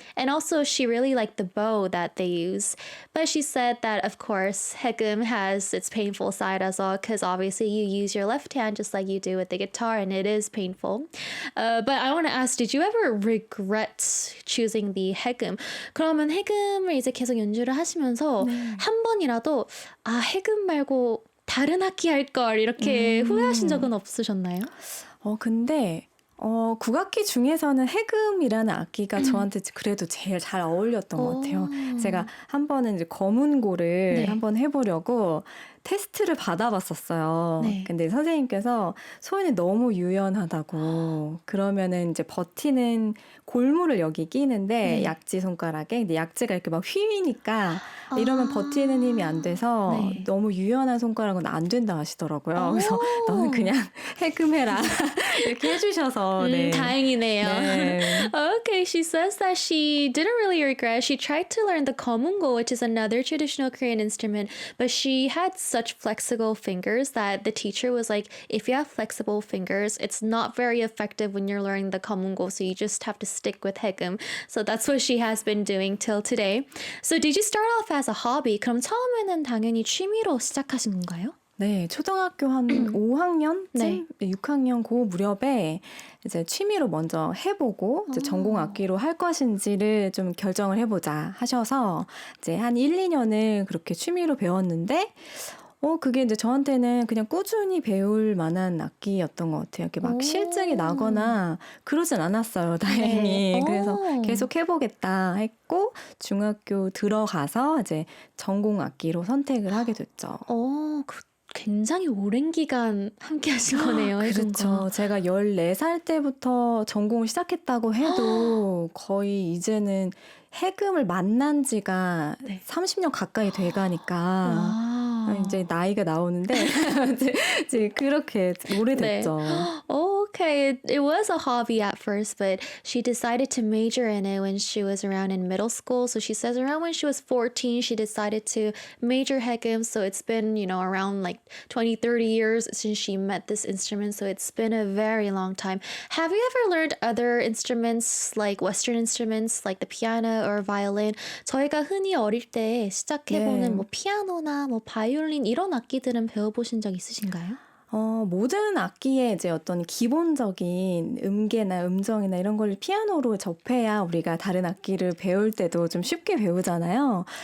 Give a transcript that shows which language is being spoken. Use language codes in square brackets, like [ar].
[en] And also she really liked the bow that they use. But she said that, of course, hegum has its painful side as well, because obviously you use your left hand just like you do with the guitar, and it is painful. But I want to ask, did you ever regret choosing the hegum? [ko] 그러면 해금을 이제 계속 연주를 하시면서 한 번이라도 해금 말고 다른 악기 할 걸 이렇게 후회하신 적은 없으셨나요? 근데 국악기 중에서는 해금이라는 악기가 저한테 그래도 제일 잘 어울렸던 것 같아요. 제가 한 번은 이제 검은고를 네. 한번 해보려고 테스트를 받아봤었어요. 네. 근데 선생님께서 손이 너무 유연하다고, 그러면은 이제 버티는 골무를 여기 끼는데 네. 약지 손가락에, 근데 약지가 이렇게 막 휘니까 이러면 버티는 힘이 안 돼서 네. 너무 유연한 손가락은 안 된다 하시더라고요. 그래서 너는 그냥 해금해라 이렇게 해주셔서 네. 다행이네요. 네. [en] Okay, she says that she didn't really regret. She tried to learn the komungo, which is another traditional Korean instrument, but she had such flexible fingers that the teacher was like, if you have flexible fingers, it's not very effective when you're learning the komungo, so you just have to stick with hegum. So that's what she has been doing till today. So did you start off as a hobby? [ko] 그럼 처음에는 당연히 취미로 시작하신 건가요? 네, 초등학교 한 5학년쯤, 네. 6학년 그 무렵에 이제 취미로 먼저 해보고 이제 전공 악기로 할 것인지를 좀 결정을 해보자 하셔서 이제 한 1, 2년을 그렇게 취미로 배웠는데, 그게 이제 저한테는 그냥 꾸준히 배울 만한 악기였던 것 같아요. 이렇게 막 실증이 나거나 그러진 않았어요, 다행히. 네. 그래서 계속 해보겠다 했고, 중학교 들어가서 이제 전공 악기로 선택을 하게 됐죠. 굉장히 오랜 기간 함께 하신 거네요, 해금과. 그렇죠. 제가 14살 때부터 전공을 시작했다고 해도 거의 이제는 해금을 만난 지가 네. 30년 가까이 돼가니까 이제 나이가 나오는데 이제 그렇게 오래됐죠. [en] Okay, it was a hobby at first, but she decided to major in it when she was around in middle school. So she says around when she was 14, she decided to major hegum. So it's been, around like 20, 30 years since she met this instrument. So it's been a very long time. Have you ever learned other instruments, like Western instruments, like the piano or violin? [ko] 저희가 흔히 어릴 때 시작해보는 네. 피아노나 바이올린 이런 악기들은 배워보신 적 있으신가요? 모든 악기의 이제 어떤 기본적인 음계나 음정이나 이런 걸 피아노로 접해야 우리가 다른 악기를 배울 때도 좀 쉽게 배우잖아요.